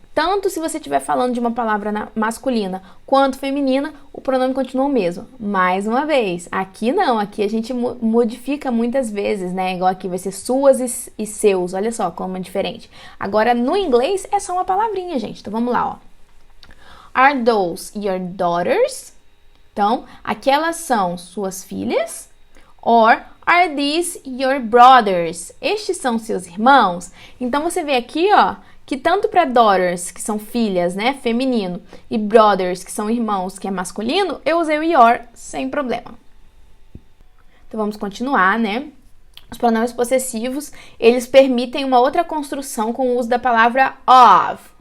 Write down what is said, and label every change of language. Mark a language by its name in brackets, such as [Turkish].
[Portuguese] Tanto se você estiver falando de uma palavra masculina quanto feminina, o pronome continua o mesmo. Mais uma vez, aqui não, aqui a gente modifica muitas vezes, né? Igual aqui vai ser suas e seus, olha só como é diferente. Agora, no inglês, é só uma palavrinha, gente. Então, vamos lá, ó. [English] Are those your daughters? [Portuguese] Então, aquelas são suas filhas. [English] Or, are these your brothers? [Portuguese] Estes são seus irmãos? Então, você vê aqui, ó, que tanto para daughters, que são filhas, né, feminino, e brothers, que são irmãos, que é masculino, eu usei o your sem problema. Então, vamos continuar, né? Os pronomes possessivos, eles permitem uma outra construção com o uso da palavra of.